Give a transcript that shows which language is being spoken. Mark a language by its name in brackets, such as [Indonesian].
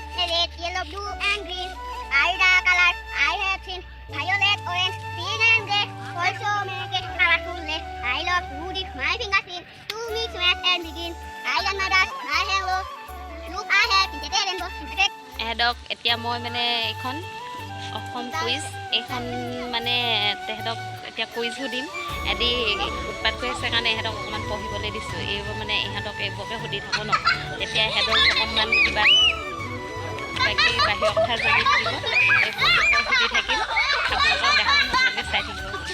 [English] Red, yellow, blue and green are the colors I have seen. Violet, orange, pink and gray also make it colorful. I love to dip my fingers in to mix, match and begin. I am not us, I hello. Look, I have painted a rainbow. [Assamese] এহেঁতক এতিয়া মই মানে এইখন Assam quiz, এইখন মানে তেহেঁতক এতিয়া কুইজো দিম। এদি উৎপাত কৰি আছে কাৰণে ইহঁতক অকণমান পঢ়িবলৈ দিছোঁ। এইবোৰ মানে ইহঁতক এইবোৰকে সুধি থাকোঁ ন, তেতিয়া ইহঁতক অকণমান কিবা বাহিৰৰ কথা জানি থাকিব। এইবোৰকে সুধি থাকিম, আপোনালোকক দেখাম, আপোনালোকে চাই থাকিব।